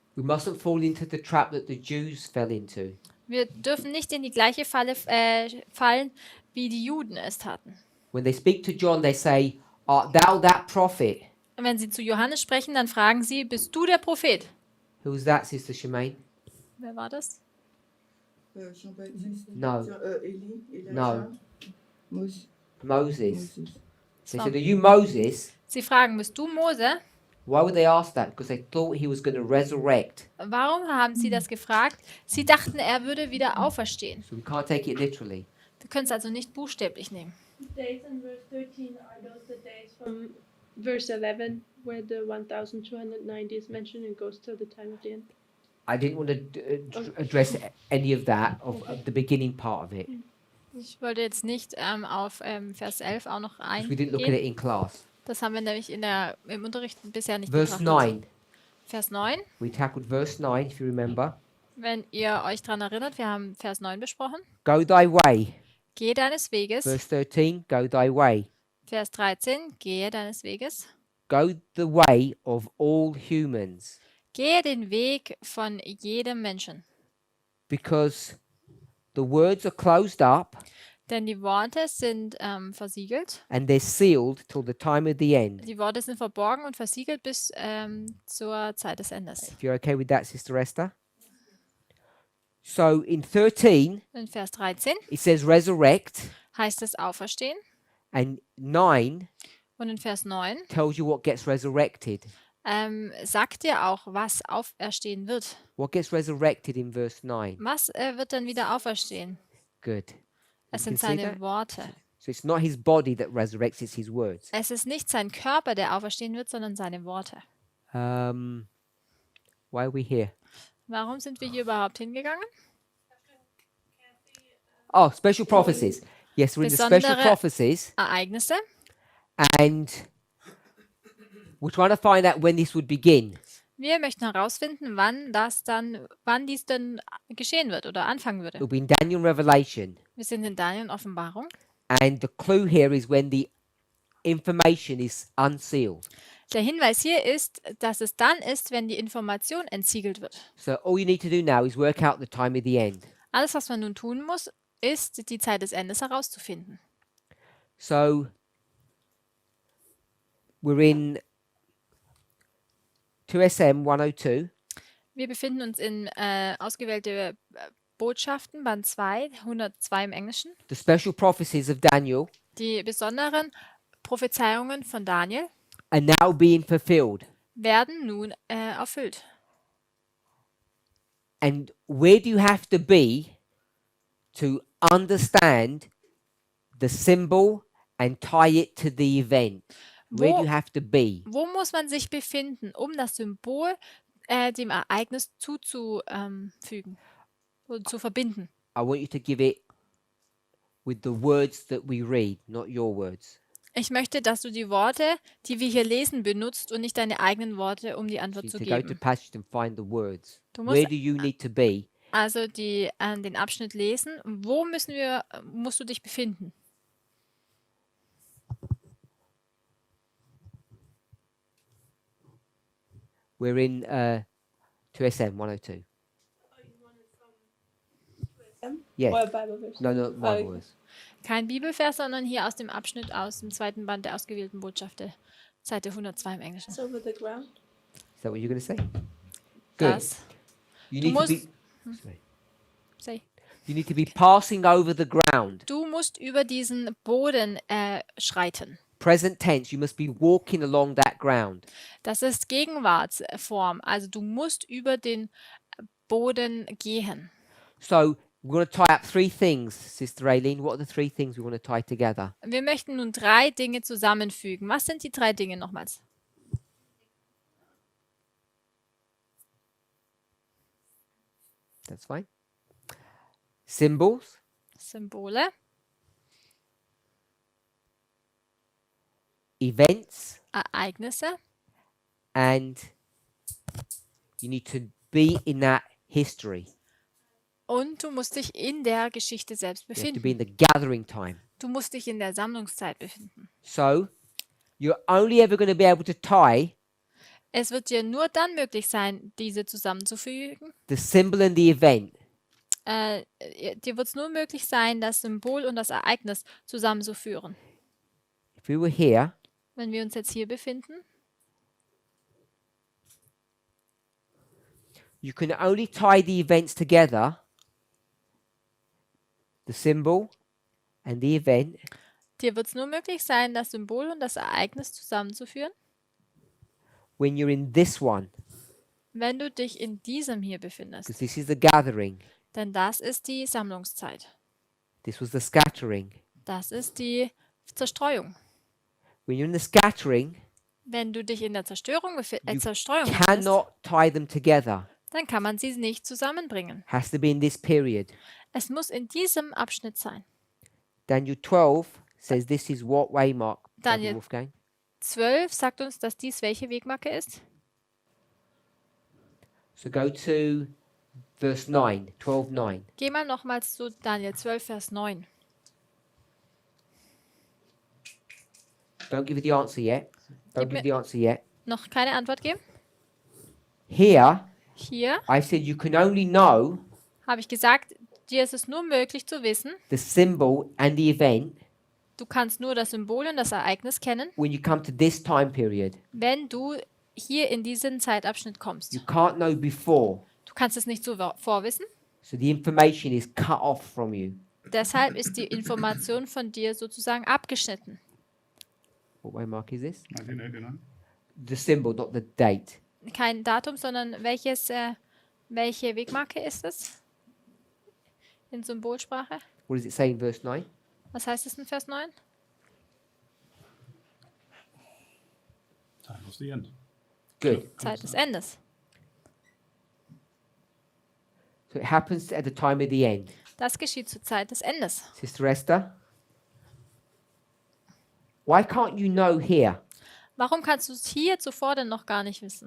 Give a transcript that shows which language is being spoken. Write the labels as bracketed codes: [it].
[en] We mustn't fall into the trap that the Jews fell into. [de] Wir dürfen nicht in die gleiche Falle fallen, wie die Juden es taten. [en] When they speak to John, they say, "Art thou that prophet?" [de] Und wenn sie zu Johannes sprechen, dann fragen sie, bist du der Prophet? [en] Who's that, Sister Shemaine? [de] Wer war das? [fr] Jean-Baptiste. [en] No. Eli, Elijah. No. Moses. Moses. They Wow. said, "Are you Moses?" [de] Sie fragen, bist du Mose? [en] Why would they ask that? Because they thought he was going to resurrect. [de] Warum haben sie das gefragt? Sie dachten, er würde wieder auferstehen. [en] So we can't take it literally. [de] Wir können es also nicht buchstäblich nehmen. [en] The days in verse 13 are those the days from verse 11 where the 1290 is mentioned and goes till the time of the end. I didn't want to address any of that, of the beginning part of it. [de] Ich wollte jetzt nicht auf Vers 11 auch noch [en] 'Cause we didn't look at it [de] eingehen. [en] in class. [de] Das haben wir nämlich im Unterricht bisher nicht [en] Verse [de] betrachtet. [en] 9. [de] Vers 9, [en] We tackled verse 9, if you remember. [de] wenn ihr euch daran erinnert, wir haben Vers 9 besprochen. [en] Go thy way. [de] Gehe deines Weges. [en] Verse 13, go thy way. [de] Vers 13, gehe deines Weges. [en] Go the way of all humans. [de] Gehe den Weg von jedem Menschen. [en] Because the words are closed up [de] Denn die Worte sind versiegelt. [en] and they're sealed till the time of the end. [de] Die Worte sind verborgen und versiegelt bis zur Zeit des Endes. [en] If you're okay with that, Sister Esther. So in 13, [de] In Vers 13 [en] it says resurrect, [de] heißt es auferstehen. [en] and 9 [de] Und in Vers 9 [en] tells you what gets resurrected. [de] sagt dir auch, was auferstehen wird. [en] What gets resurrected in verse 9? [de] Was wird dann wieder auferstehen? [en] Good. [de] Es [en] You can [de] sind [en] see [de] seine [en] that? [de] Worte. [en] So it's not his body that resurrects, it's his words. [de] Es ist nicht sein Körper, der auferstehen wird, sondern seine Worte. [en] Why are we here? [de] Warum sind wir hier überhaupt hingegangen? [en] Oh, special prophecies. Yes, we're in the special [de] Besondere- [en] prophecies, [de] Ereignisse. [en] and we're trying to find out when this would begin. [de] Wir möchten herausfinden, wann dies denn geschehen wird oder anfangen würde. [en] It'll be in Daniel and Revelation, [de] Wir sind in Daniel und Offenbarung. [en] and the clue here is when the information is unsealed. [de] Der Hinweis hier ist, dass es dann ist, wenn die Information entsiegelt wird. [en] So all you need to do now is work out the time of the end. [de] Alles, was man nun tun muss, ist, die Zeit des Endes herauszufinden. [en] So we're in 2SM 102. [de] Wir befinden uns in ausgewählte Botschaften, Band 2, 102 im Englischen. [en] The special prophecies of Daniel [de] Die besonderen Prophezeiungen von Daniel [en] are now being fulfilled. [de] werden nun erfüllt. [en] And where do you have to be to understand the symbol and tie it to the event? Where do [de] Wo, [en] you have to be? [de] wo muss man sich befinden, um das Symbol dem Ereignis zuzufügen und zu verbinden? [en] I want you to give it with the words that we read, not your words. [de] Ich möchte, dass du die Worte, die wir hier lesen, benutzt und nicht deine eigenen Worte, um die [en] So [de] Antwort [en] you [de] zu [en] to go to [de] geben. [en] passage and find the words. [de] Du [en] Where [de] musst [en] do you need to be? [de] also den Abschnitt lesen. Wo musst du dich befinden? [en] We're in 2SM 102. Yes. Or a Bible verse? No, no, my Okay. words. [de] Kein Bibelvers, sondern hier aus dem Abschnitt aus dem zweiten Band der ausgewählten Botschaften, Seite 102 im Englischen. [en] It's over the ground. Is that what you're going to say? Good. [de] Das. [en] You [de] Du [en] need to be. [de] musst- [en] Sorry. Say. You need to be passing over the ground. [de] Du musst über diesen Boden schreiten. [en] Present tense. You must be walking along that ground. [de] Das ist Gegenwartsform. Also du musst über den Boden gehen. [en] So we're going to tie up three things, Sister Aileen. What are the three things we want to tie together? [de] Wir möchten nun 3 Dinge zusammenfügen. Was sind die 3 Dinge nochmals? [en] That's fine. Symbols, [de] Symbole, [en] events, [de] Ereignisse [en] and you need to be in that history. [de] und du musst dich in der Geschichte selbst [en] You have to be in [de] befinden. [en] the gathering time. [de] Du musst dich in der Sammlungszeit befinden. [en] So you're only ever going to be able to tie [de] Es wird dir nur dann möglich sein, diese zusammenzufügen. [en] the symbol and the event [de] Dir wird es nur möglich sein, das Symbol und das Ereignis zusammenzuführen. [en] if we were here. [de] Wenn wir uns jetzt hier befinden, [en] You can only tie the events together, the symbol and the event, [de] dir wird es nur möglich sein, das Symbol und das Ereignis zusammenzuführen, [en] when you're in this one, [de] wenn du dich in diesem hier befindest. [en] because this is the gathering, [de] Denn das ist die Sammlungszeit. [en] this was the scattering. [de] Das ist die Zerstreuung. [en] When you're in the scattering, [de] Wenn du dich in der Zerstreuung [en] you [de] befindest, [en] cannot tie them together. [de] dann kann man sie nicht zusammenbringen. [en] Has to be in this period. [de] Es muss in diesem Abschnitt sein. [en] Daniel 12 says this is what waymark, Brother [de] Daniel [en] Wolfgang? [de] 12 sagt uns, dass dies welche Wegmarke ist. [en] So go to verse 9, 12:9. [de] Geh mal nochmals zu Daniel 12, Vers 9. [en] Don't give me the answer yet. Don't give me the answer yet. [de] Noch keine Antwort geben? [en] Here, [de] Hier [en] I said you can only know [de] habe ich gesagt, dir ist es nur möglich zu wissen, [en] the symbol and the event [de] du kannst nur das Symbol und das Ereignis kennen, [en] when you come to this time period. [de] wenn du hier in diesen Zeitabschnitt kommst. [en] You can't know before. [de] Du kannst es nicht so vorwissen. [en] So the information is cut off from you. [de] Deshalb ist die Information von dir sozusagen abgeschnitten. [en] What waymark is this? 1989. The symbol, not the date. [de] Kein Datum, sondern welche Wegmarke ist es? In Symbolsprache? [en] What does it say in verse 9? [de] Was heißt es in Vers 9? [en] Time of the end. Good. [de] Zeit des Endes. [en] So it happens at the time of the end. [de] Das geschieht zur Zeit des Endes. [en] Sister Esther? Why can't you know here? [de] Warum kannst du es hier zuvor denn noch gar nicht wissen?